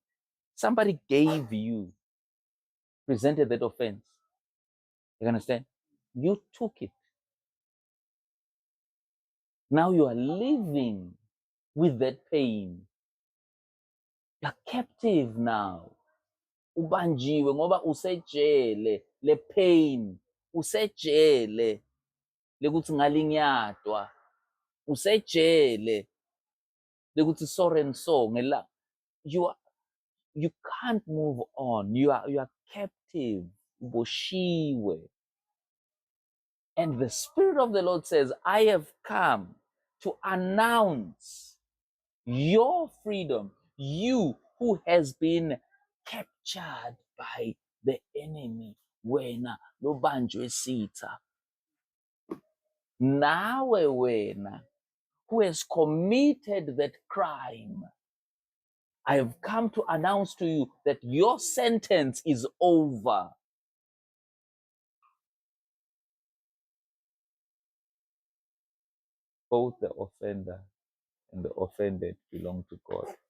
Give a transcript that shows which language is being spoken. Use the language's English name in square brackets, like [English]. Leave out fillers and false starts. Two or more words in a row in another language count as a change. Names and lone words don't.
[English] Somebody gave you, presented that offense. You understand? You took it. Now you are living with that pain. You're captive now. [Swati] Ubanjiwe ngoba usejele le pain, usejele lekuthi ngalinyatwa, usejele lekuthi [English] so and so [Swati] ngela. [English] You can't move on. You are captive. Uboshiwe. And the Spirit of the Lord says, I have come to announce your freedom. You who has been captured by the enemy. [Swati] Wena lobanjwe sitha. Nawe wena [English] who has committed that crime. I have come to announce to you that your sentence is over. Both the offender and the offended belong to God.